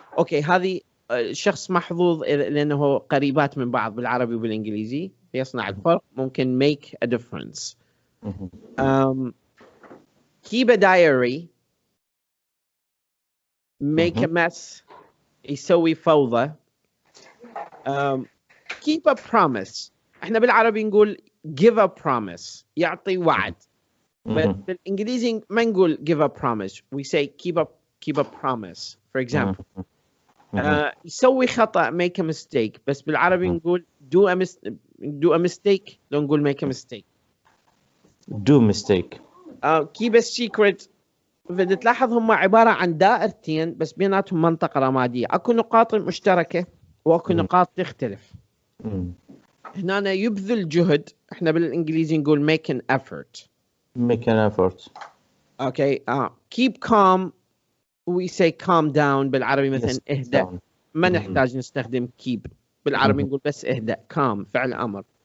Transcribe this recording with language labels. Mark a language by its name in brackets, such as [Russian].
[Arabic] Okay, هذه شخص محظوظ لأنه قريبات من بعض بالعربي وبالإنجليزي. يصنع الفرق ممكن [English] make a difference. Keep a diary. Make a mess. [Arabic] يسوي فوضى. [English] Keep a promise. [Arabic] احنا بالعربي نقول [English] give a promise. [Arabic] يعطي وعد. [English] But [Arabic] بالإنجليزي ما نقول [English] give a promise. We say keep a keep a promise. For example, [Arabic] يسوي خطأ, [English] make a mistake. [Arabic] بس بالعربي نقول [English] do a mistake, [Arabic] لو نقول [English] make a mistake. Do mistake. keep a secret. [Arabic] بدي تلاحظ هم عبارة عن دائرتين بس بيناتهم منطقة رمادية. أكو نقاط مشتركة وأكو نقاط تختلف. هنا يبذل جهد. إحنا بالإنجليزي نقول [English] make an effort. Make an effort. Okay. Keep calm. We say calm down [Arabic] بالعربي مثلا اهدأ. ما نحتاج نستخدم keep. بالعربي نقول بس اهدأ. calm فعل أمر.